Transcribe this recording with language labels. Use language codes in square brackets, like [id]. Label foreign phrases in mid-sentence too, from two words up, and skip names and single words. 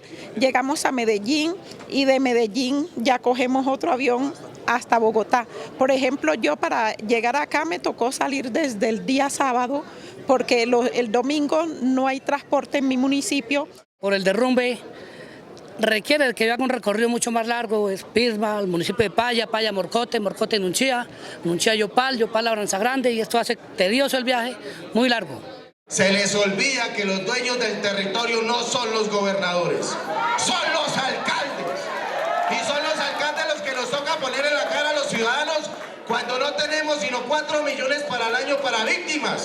[es] Llegamos a Medellín y de Medellín ya cogemos otro avión hasta Bogotá. Por ejemplo, yo para llegar acá me tocó salir desde el día sábado porque el domingo no hay transporte en mi municipio. Por el derrumbe requiere que haga un recorrido mucho más largo, es Pisma, el municipio de Paya, Paya, Morcote, Morcote, Nunchía, Nunchía, Yopal, Yopal, Labranza Grande, y esto hace tedioso el viaje, muy largo. Se les olvida que los dueños del territorio no son los gobernadores, son los alcaldes. Y son los alcaldes los que nos toca poner en la cara a los ciudadanos cuando no tenemos sino 4 millones para el año para víctimas.